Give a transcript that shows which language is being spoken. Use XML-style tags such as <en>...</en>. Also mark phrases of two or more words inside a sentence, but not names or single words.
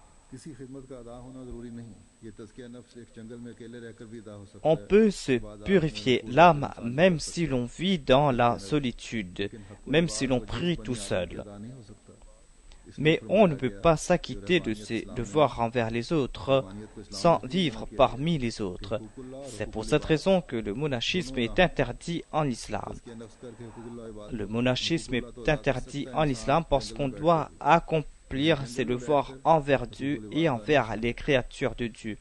<ur>کسی خدمت کا ادا ہونا ضروری نہیں، یہ تزکیہ نفس ایک جنگل میں اکیلے رہ کر بھی ادا ہو سکتا</ur> <fr>On</fr> <ur>ہے.</ur> <fr>peut se purifier l'âme même si l'on vit dans la solitude, même si l'on prie tout seul.</fr> <ur>ادا نہیں ہو سکتا.</ur> <fr>Mais on ne peut pas s'acquitter de ses devoirs envers les autres sans vivre parmi les autres. C'est pour cette raison que le monachisme est interdit en islam. Le monachisme est interdit en islam parce qu'on doit accomplir ses devoirs envers Dieu et envers les créatures de Dieu.</fr>